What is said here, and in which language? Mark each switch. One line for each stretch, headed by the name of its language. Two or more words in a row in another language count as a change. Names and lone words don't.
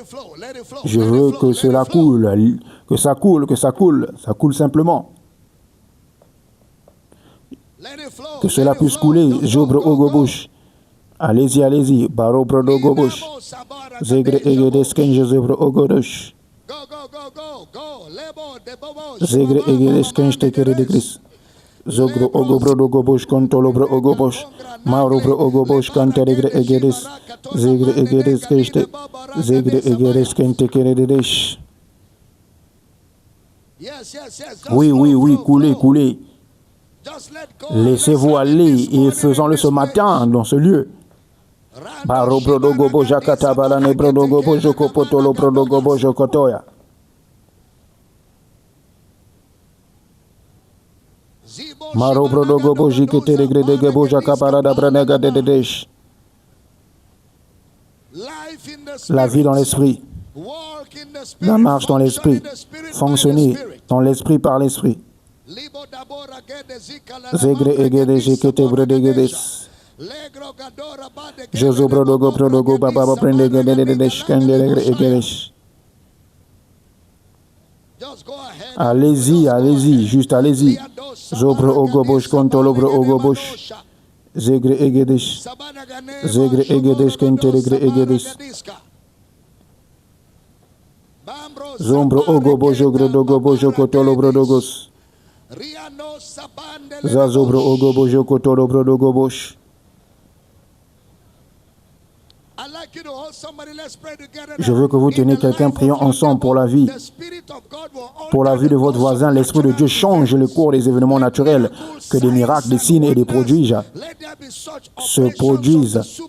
French: Je veux que cela coule, que ça coule, ça coule simplement. Que cela puisse couler. Jobre Ogobush. Allez-y, allez-y. Baro Brodo Gobush. Zegre Egedes Kenje Zebre Ogodosh. Zegre Egedes Kenje Tekere de Gris. Zogro Ogobro Dogobush Kontolobro Ogobosh. Marobro Ogobosh Kanteregre Egedes. Zegre Egedes Kenje. Zegre Egedes Kente Kere de Desh. Oui, oui, oui, coulez, coulez. Laissez-vous aller et faisons-le ce matin dans ce lieu. Baro Brodo Gobo Jakata Balane Brodo Gobo Jokopotolo Brodo Gobo Jokotoya. Maro Brodo Gobo Jikete Regre de Gebo Jakaparada Branega de Dedesh. La vie dans l'esprit. La marche dans l'esprit. Fonctionner dans l'esprit par l'esprit. Zegre Egede Jikete Bredegedes. Jozo Brodogo Brodogo Baba Prendegedesh Kenderegre Egedesh. Allez-y, allez-y, juste allez-y. Zobro Ogobosh Kontolobro Ogobosh. Zegre Egedesh. Zegre Egedesh Kenteregre Egedesh. Zombro Ogobosh Ogodogobosh Okotolobro Dogos. Zazobro Ogobosh Okotolobro Dogobosh. Je veux que vous teniez quelqu'un, prions ensemble pour la vie. Pour la vie de votre voisin, l'Esprit de Dieu change le cours des événements naturels, que des miracles, des signes et des prodiges se produisent.